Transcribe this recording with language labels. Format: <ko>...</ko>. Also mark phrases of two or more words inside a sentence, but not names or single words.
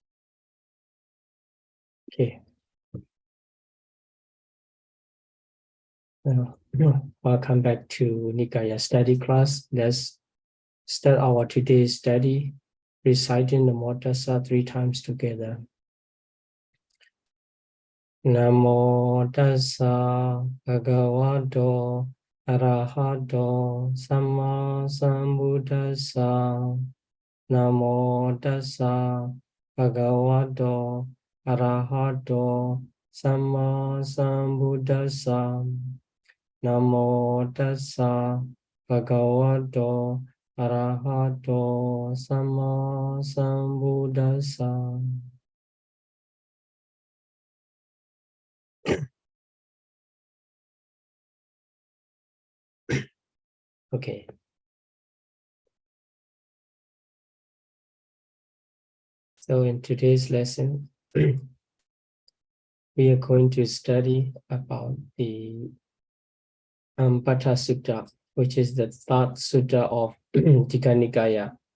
<en>Okay. Welcome back to Nikaya study class. Let's start our today's study, reciting the Tassa 3 times together.</en> <pi>Namo Tassa Bhagavato Arahato Samma Sambuddhassa. Namo Tassa Bhagavato Arahato Samma Sambuddhassa. Namo Tassa Bhagavato Arahato Samma Sambuddhassa.</pi> <en>Okay. So in today's lesson, we are going to study about the Ambata Sutta, which is the third sutta of Nikaya.</en>